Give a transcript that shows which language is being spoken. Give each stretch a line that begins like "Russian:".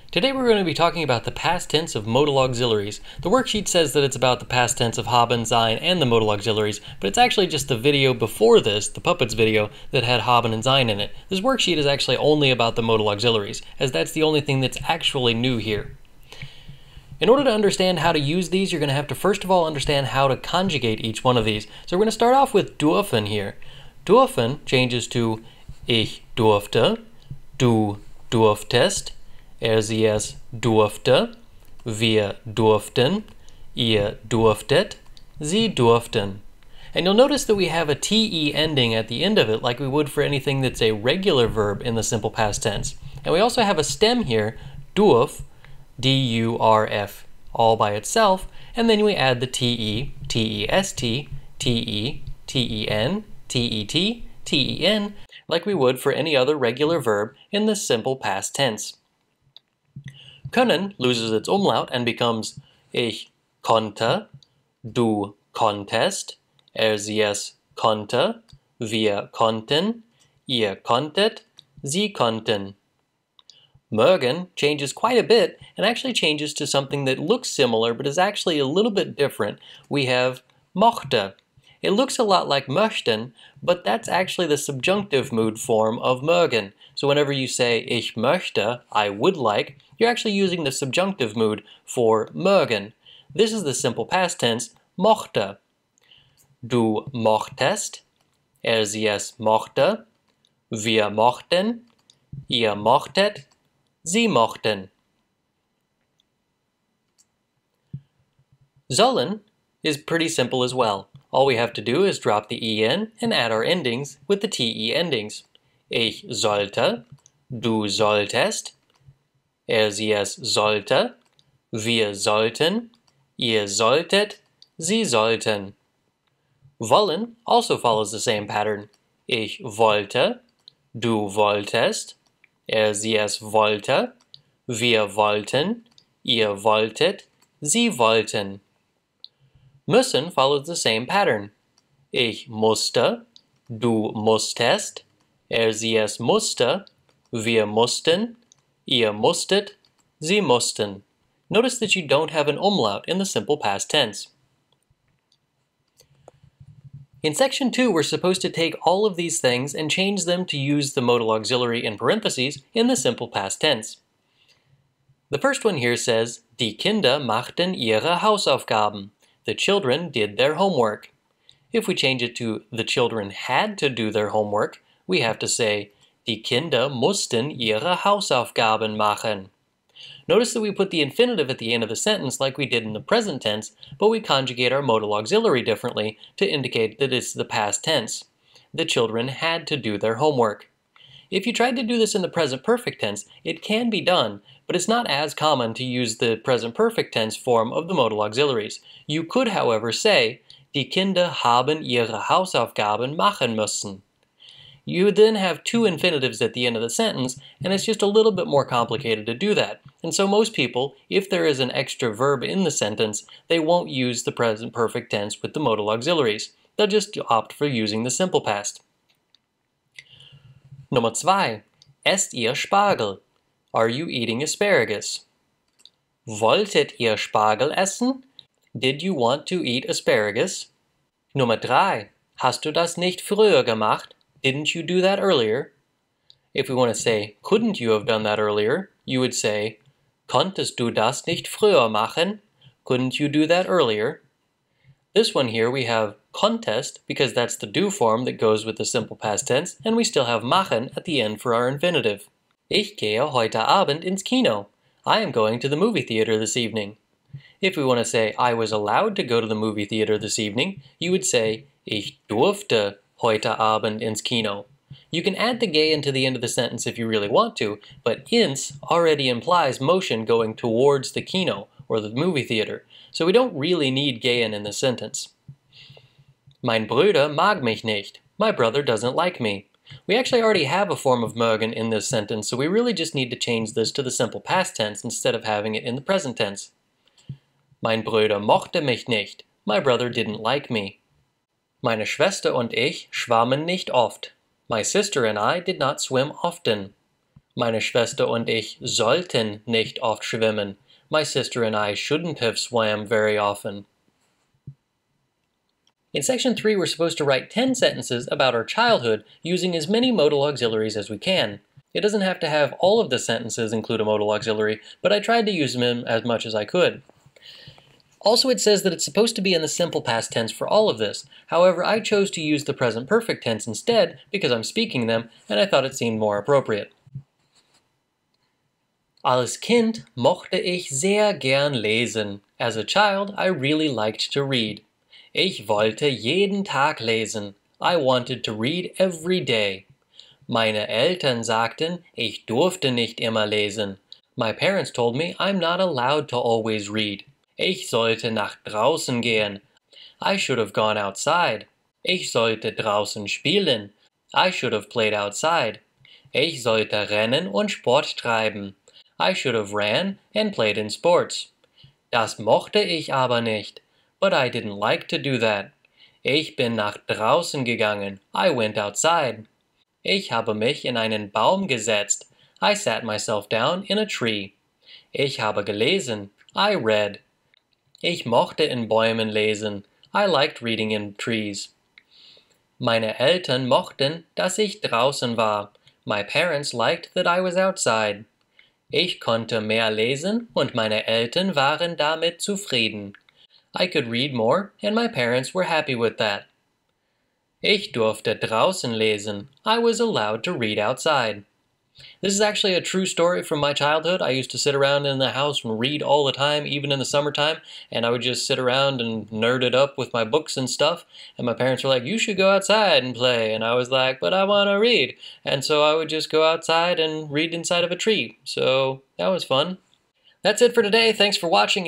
English: Today we're going to be talking about the past tense of modal auxiliaries. The worksheet says that it's about the past tense of haben, sein, and the modal auxiliaries, but it's actually just the video before this, the puppets video, that had haben and sein in it. This worksheet is actually only about the modal auxiliaries, as that's the only thing that's actually new here. In order to understand how to use these, you're going to have to first of all understand how to conjugate each one of these. So we're going to start off with dürfen here.
German: Dürfen
English: changes to
German: ich durfte, du durftest, sie es durfte, wir durften, ihr durftet, sie durften.
English: And you'll notice that we have a te ending at the end of it like we would for anything that's a regular verb in the simple past tense. And we also have a stem here, durf, D-U-R-F, all by itself, and then we add the te, T-E-S-T, te, T-E-N, T-E-T, T-E-N, like we would for any other regular verb in the simple past tense.
German: Können
English: loses its umlaut and becomes
German: ich konnte, du konntest, sie es konnte, wir konnten, ihr konntet, sie konnten.
English: Mögen changes quite a bit and actually changes to something that looks similar but is actually a little bit different. We have mochte. It looks a lot like möchten, but that's actually the subjunctive mood form of mögen. So whenever you say
German: ich möchte,
English: I would like, you're actually using the subjunctive mood for mögen. This is the simple past tense, mochte.
German: Du mochtest, sie es mochte, wir mochten, ihr mochtet, sie mochten.
English: Sollen is pretty simple as well. All we have to do is drop the en and add our endings with the te endings.
German: Ich sollte, du solltest, sie es sollte, wir sollten, ihr solltet, sie sollten.
English: Wollen also follows the same pattern.
German: Ich wollte, du wolltest, sie es wollte, wir wollten, ihr wolltet, sie wollten. Müssen
English: follows the same pattern.
German: Ich musste, du musstest, sie es musste, wir mussten, ihr musstet, sie mussten.
English: Notice that you don't have an umlaut in the simple past tense. In section 2, we're supposed to take all of these things and change them to use the modal auxiliary in parentheses in the simple past tense.
German: The first one here says, Die Kinder machten ihre Hausaufgaben.
English: The children did their homework. If we change it to the children had to do their homework, we have to say,
German: Die Kinder mussten ihre Hausaufgaben machen.
English: Notice that we put the infinitive at the end of the sentence like we did in the present tense, but we conjugate our modal auxiliary differently to indicate that it's the past tense. The children had to do their homework. If you tried to do this in the present perfect tense, it can be done, but it's not as common to use the present perfect tense form of the modal auxiliaries. You could, however, say,
German: Die Kinder haben ihre Hausaufgaben machen müssen.
English: You would then have two infinitives at the end of the sentence, and it's just a little bit more complicated to do that. And so most people, if there is an extra verb in the sentence, they won't use the present perfect tense with the modal auxiliaries. They'll just opt for using the simple past.
German: Nummer 2. Esst ihr Spargel?
English: Are you eating asparagus?
German: Wolltet ihr Spargel essen?
English: Did you want to eat asparagus?
German: Nummer 3. Hast du das nicht früher gemacht?
English: Didn't you do that earlier? If we want to say, couldn't you have done that earlier, you would say,
German: Konntest du das nicht früher machen?
English: Couldn't you do that earlier? This one here we have konntest because that's the do form that goes with the simple past tense, and we still have machen at the end for our infinitive.
German: Ich gehe heute Abend ins Kino.
English: I am going to the movie theater this evening. If we want to say, I was allowed to go to the movie theater this evening, you would say,
German: Ich durfte heute Abend ins Kino.
English: You can add the gehen to the end of the sentence if you really want to, but ins already implies motion going towards the kino, or the movie theater, so we don't really need gehen in this sentence.
German: Mein Bruder mag mich nicht.
English: My brother doesn't like me. We actually already have a form of mögen in this sentence, so we really just need to change this to the simple past tense instead of having it in the present tense.
German: Mein Bruder mochte mich nicht.
English: My brother didn't like me.
German: Meine Schwester und ich schwammen nicht oft.
English: My sister and I did not swim often.
German: Meine Schwester und ich sollten nicht oft schwimmen.
English: My sister and I shouldn't have swam very often. In section 3, we're supposed to write 10 sentences about our childhood using as many modal auxiliaries as we can. It doesn't have to have all of the sentences include a modal auxiliary, but I tried to use them as much as I could. Also, it says that it's supposed to be in the simple past tense for all of this. However, I chose to use the present perfect tense instead because I'm speaking them and I thought it seemed more appropriate.
German: Als Kind mochte ich sehr gern lesen.
English: As a child, I really liked to read.
German: Ich wollte jeden Tag lesen.
English: I wanted to read every day.
German: Meine Eltern sagten, ich durfte nicht immer lesen.
English: My parents told me I'm not allowed to always read.
German: Ich sollte nach draußen gehen.
English: I should have gone outside.
German: Ich sollte draußen spielen.
English: I should have played outside.
German: Ich sollte rennen und Sport treiben.
English: I should have ran and played in sports.
German: Das mochte ich aber nicht.
English: But I didn't like to do that.
German: Ich bin nach draußen gegangen.
English: I went outside.
German: Ich habe mich in einen Baum gesetzt.
English: I sat myself down in a tree.
German: Ich habe gelesen.
English: I read.
German: Ich mochte in Bäumen lesen.
English: I liked reading in trees.
German: Meine Eltern mochten, dass ich draußen war.
English: My parents liked that I was outside.
German: Ich konnte mehr lesen und meine Eltern waren damit zufrieden.
English: I could read more and my parents were happy with that.
German: Ich durfte draußen lesen.
English: I was allowed to read outside. This is actually a true story from my childhood. I used to sit around in the house and read all the time, even in the summertime, and I would just sit around and nerd it up with my books and stuff, and my parents were like, you should go outside and play, and I was like, but I want to read, and so I would just go outside and read inside of a tree, so that was fun. That's it for today. Thanks for watching.